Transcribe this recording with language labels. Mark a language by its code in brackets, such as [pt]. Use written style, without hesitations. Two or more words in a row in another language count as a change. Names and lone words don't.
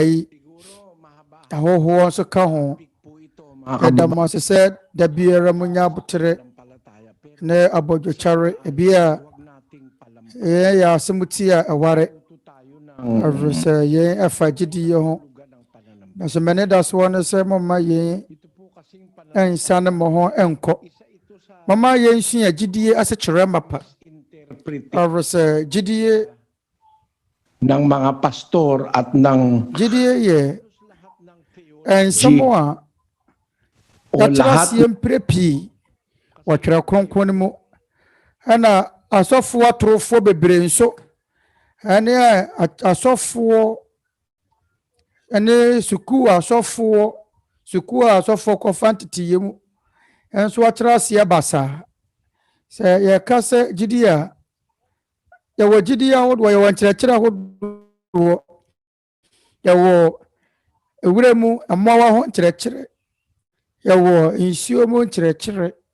[ak] yi ahohoɔ nso ka ho yɛda mo ase sɛ da biara mo nya abotere ne abɔdwokyare ebi a yɛn yɛ asɛm ti a ɛware ɛfiri sɛ yɛn ɛfa gyidie ho na so mɛne da soɔ no sɛ momma yɛn ɛnsane mo ho ɛnkɔ momma yɛn sua gyidie asekyerɛ mapa ɛfiri sɛ gyidie [tl] ng mga pastor at ng [ak] gyidie yɛ ɛnsɛm a yɛkyerɛ aseɛ mprɛ pii wɔtwerɛ kronkron mu ɛna asɔfoɔ atorofoɔ bebree nso ɛne asɔfoɔ ɛne sukuu a asɔfoɔ kɔfa nteteyɛ mu ɛnso wɔkyerɛ aseɛ basaa sɛ yɛka sɛ gyidie a yɛwɔ gyidie ahodoɔ yɛwɔ nkyerɛkyerɛ ahodoɔ yɛwɔ ewura mu mmoawa ho nkyerɛkyerɛ yɛwɔ nsuo mu nkyerɛkyerɛ